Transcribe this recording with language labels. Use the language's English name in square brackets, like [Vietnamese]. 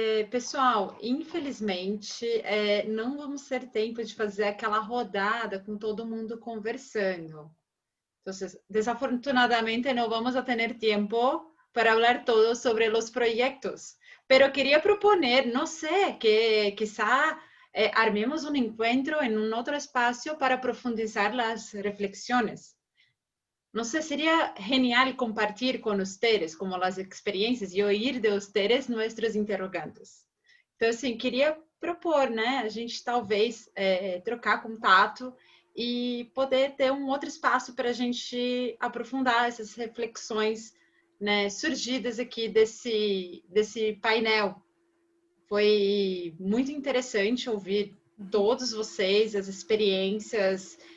[Portuguese] Pessoal, infelizmente, não vamos ter tempo de fazer aquela rodada com todo mundo conversando. [Spanish] Entonces, desafortunadamente, no vamos a tener tiempo para hablar todo sobre los proyectos. Pero quería proponer, no sé, que quizá armemos un encuentro en un otro espacio para profundizar las reflexiones. No sé, sería genial compartir con ustedes como las experiencias y oír de ustedes nuestros interrogantes. [Portuguese] Então, assim, queria propor, né, a gente talvez trocar contato e poder ter um outro espaço para a gente aprofundar essas reflexões, né, surgidas aqui desse painel. Foi muito interessante ouvir todos vocês, as experiências.